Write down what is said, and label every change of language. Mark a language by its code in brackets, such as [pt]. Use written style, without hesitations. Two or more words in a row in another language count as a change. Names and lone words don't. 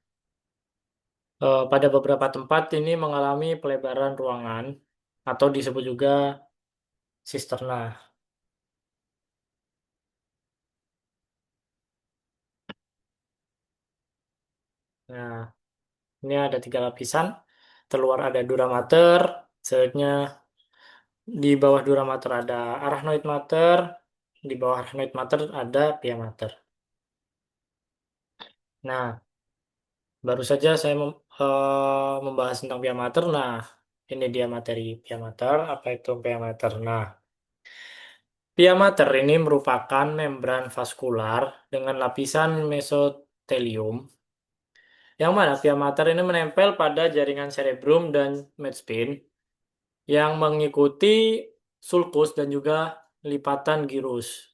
[id] Pada beberapa tempat ini mengalami pelebaran ruangan atau disebut juga sisterna. Nah, ini ada 3 lapisan. Terluar ada dura mater, selanjutnya di bawah dura mater ada arachnoid mater, di bawah arachnoid mater ada pia mater. Nah, baru saja saya membahas tentang pia mater. Nah, ini dia materi pia mater. Apa itu pia mater? Nah, pia mater ini merupakan membran vaskular dengan lapisan mesotelium, yang mana pia mater ini menempel pada jaringan cerebrum dan medspin yang mengikuti sulcus dan juga lipatan gyrus.